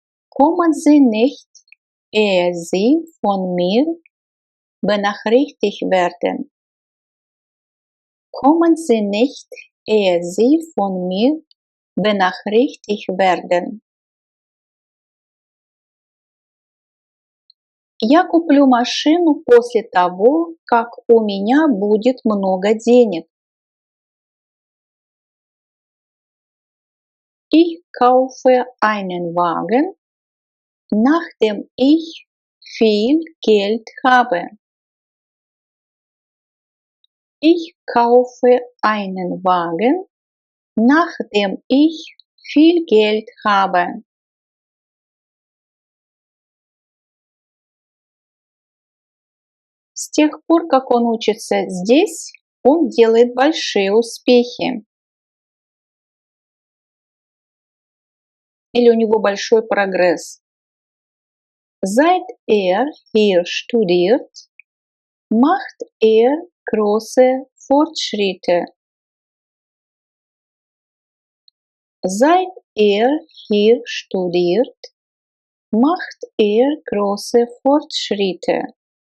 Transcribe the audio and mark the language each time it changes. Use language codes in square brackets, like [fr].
[de] Kommen Sie nicht, ehe Sie von mir benachrichtigt werden. Kommen Sie nicht, ehe Sie von mir benachrichtigt werden. [ru] Я куплю машину после того, как у меня будет много денег. [de] Ich kaufe einen Wagen, nachdem ich viel Geld habe. Ich kaufe einen Wagen, nachdem ich viel Geld habe. [ru] С тех пор, как он учится здесь, он делает большие успехи. Или у него большой прогресс. [de] Seit hier studiert, macht große Fortschritte. Seit hier studiert, macht große Fortschritte.